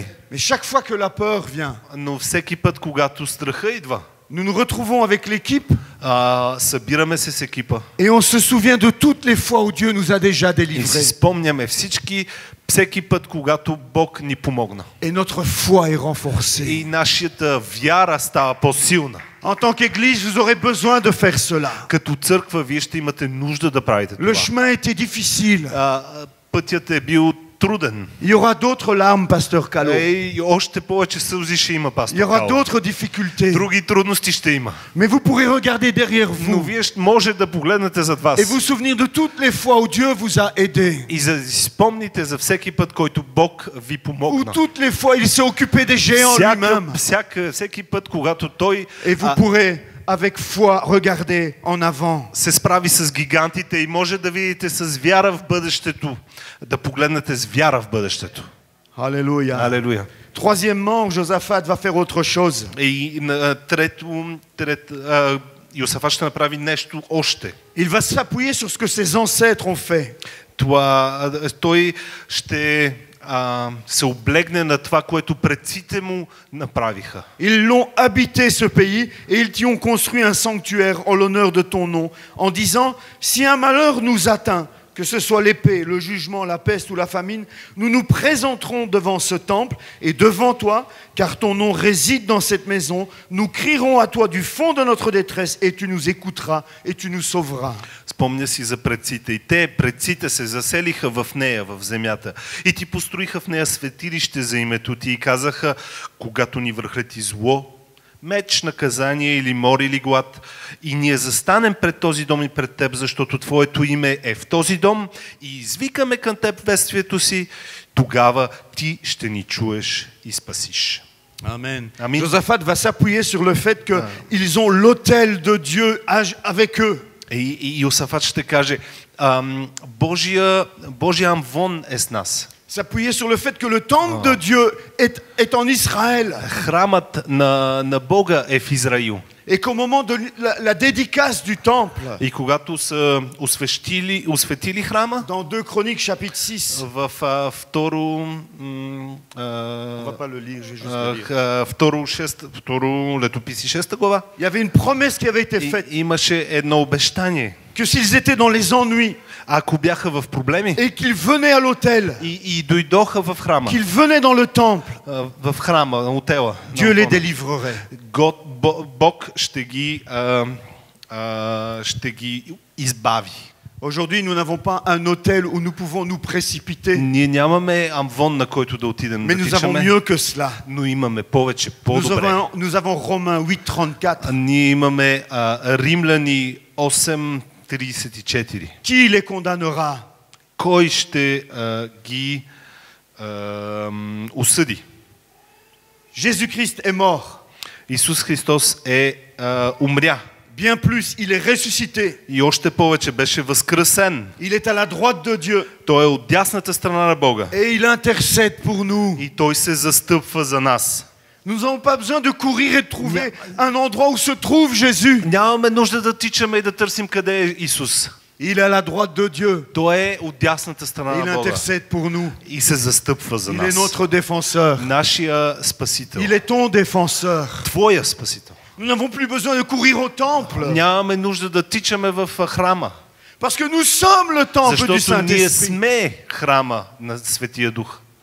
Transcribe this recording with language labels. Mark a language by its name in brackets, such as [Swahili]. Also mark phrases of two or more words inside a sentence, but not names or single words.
[French] Mais chaque fois que la peur vient, [Bulgarian] Но всеки път, когато страха идва, [French] nous nous retrouvons avec l'équipe [Bulgarian] събираме се с екипа. [French] et on se souvient de toutes les fois où Dieu nous a déjà [Bulgarian] И си [French] délivrés. [Bulgarian] спомняме всеки път, когато Бог ни помогна. [French] Et notre foi est renforcée. [Bulgarian] И нашата вяра става по-силна. [French] En tant qu'Église, vous aurez besoin de faire cela. [Bulgarian] Като църква, вие ще имате нужда да правите [French] Le [Bulgarian] това. [French] chemin était difficile. [Bulgarian] Пътят е бил труден. [French] Il y aura d'autres larmes, pasteur Calo. [Bulgarian] И още повече сълзи ще има, [French] Il y [Bulgarian] пастор [French] aura [Bulgarian] Кало. [French] d'autres difficultés. [Bulgarian] Други трудности ще има. [French] Mais vous pourrez regarder derrière [Bulgarian] Но [French] vous [Bulgarian] вие може да погледнете зад вас. [French] et vous souvenir de toutes les fois où Dieu vous a aidé. [Bulgarian] И за да си спомните за всеки път, който Бог ви [French] Où [Bulgarian] помогна. [French] toutes les fois il s'est occupé des géants lui-même. [Bulgarian] Всеки път, когато Той [French] Et vous pourrez, avec foi, regarder en avant. [Bulgarian] се справи с гигантите и може да видите с вяра в бъдещето, да погледнете с вяра в бъдещето. [French] Alléluia. [Bulgarian] Алелуя. [French] Troisièmement, Josaphat va faire autre chose. [Bulgarian] И трето, Йосафат ще направи нещо още. [French] Il va s'appuyer sur ce que ses ancêtres ont fait. [Bulgarian] Той ще се облегне на това, което предците му направиха. [French] Ils l'ont habité ce pays et ils t'y ont construit un sanctuaire en l'honneur de ton nom, en disant, si un malheur nous atteint, que ce soit l'épée, le jugement, la peste ou la famine, nous nous présenterons devant ce temple et devant toi, car ton nom réside dans cette maison. Nous crierons à toi du fond de notre détresse et tu nous écouteras et tu nous sauveras. [Bulgarian] Спомня си за предците. И предците се заселиха в нея, в земята. И ти построиха в нея светилище за името ти и казаха, когато ни връхлети зло, меч, наказание или мор или глад, и ние застанем пред този дом и пред теб, защото твоето име е в този дом и извикаме към теб вествието си, тогава ти ще ни чуеш и спасиш. [French] Amen. Amen. Josaphat va s'appuyer sur le fait qu'ils ont l'autel de Dieu avec eux. [Bulgarian] И Йосафат ще каже, Божия амвон е с нас. [French] S'appuyer sur le fait que le temple de Dieu est en Israël. [Bulgarian] Храмът на Бога е в Израил. [French] Et qu'au moment de la dédicace du temple, [Bulgarian] И когато са осветили храма, [French] dans 2 Chroniques chapitre 6, [Bulgarian] в второ [French] on va pas le lire, je vais juste le lire. [Bulgarian] второ летописи 6 глава, [French] Il y avait une promesse qui avait été faite, [Bulgarian] имаше едно обещание. [French] que s'ils étaient dans les ennuis [Bulgarian] Ако бяха в проблеми [French] et qu'ils venaient à l'autel, [Bulgarian] и дойдоха в храма, [French] qu'ils venaient dans le temple, [Bulgarian] в храма, на отела, [French] Dieu les délivrerait. [Bulgarian] Бог ще ги избави. [French] Aujourd'hui, nous n'avons pas un hôtel où nous pouvons nous précipiter, [Bulgarian] Ние нямаме амвон, на който да отидем [French] mais [Bulgarian] да [French] nous avons [Bulgarian] тичаме, [French] mieux que cela. [Bulgarian] но имаме повече, по-добре. [French] Nous avons Romains 8,34. [Bulgarian] Ние имаме Римляни 8:34. [French] Qui les condamnera? [Bulgarian] Кой ще ги осъди? [French] Jésus-Christ est mort. [Bulgarian] Исус Христос умря. [French] Bien plus, il est ressuscité. [Bulgarian] И още повече беше възкресен. [French] Il est à la droite de Dieu. [Bulgarian] Той е от дясната страна на Бога. [French] Et il intercède pour nous. [Bulgarian] И Той се застъпва за нас. [French] Nous n'avons pas besoin de courir et de trouver un endroit où se trouve Jésus. [Bulgarian] Нямаме нужда да тичаме и да търсим къде е Исус. [French] Il est à la droite de Dieu. [Bulgarian] Той е от дясната страна [French] Il [Bulgarian] на Бога. [French] intercède pour nous. [Bulgarian] И се застъпва за [French] Il est [Bulgarian] нас. [French] notre défenseur. [Bulgarian] Нашия Спасител. [French] Il est ton défenseur. [Bulgarian] Твоя Спасител. [French] Nous n'avons plus besoin de courir au temple. [Bulgarian] Нямаме нужда да тичаме в храма. [French] Parce que nous sommes le temple du [Bulgarian] Защото ние [French] Saint-Esprit. [Bulgarian] сме храма на Светия Дух.